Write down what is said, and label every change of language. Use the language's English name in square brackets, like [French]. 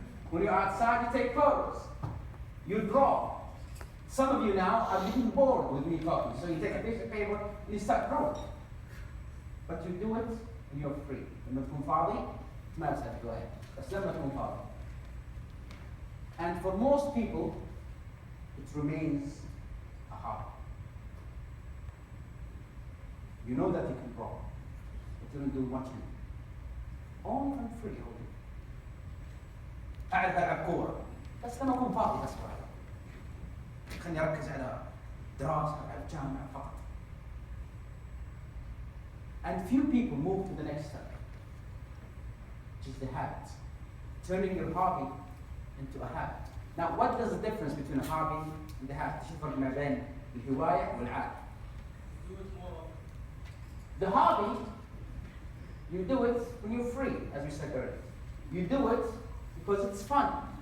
[English] When you're outside, you take photos. You draw. Some of you now are getting bored with me talking, so you take a piece of paper and you start drawing. But you do it when you're free. [Arabic] لما تكون فاضي تمارس هالهواية. بس لما تكون فاضي. [English] And for most people, it remains a hobby. You know that you can draw, but you don't do much in it. Only when free all day. [Arabic] أعرف ألعب كورة، بس لما أكون فاضي بس واحد. خليني أركز على دراسة على الجامعة فقط. [English] And few people move to the next step, which is the habit. Turning your hobby into a habit. Now, what is the difference between a hobby and the habit? [Arabic] شو الفرق ما بين الهواية والعادة? [English] The hobby, you do it when you're free, as we said earlier. You do it because it's fun.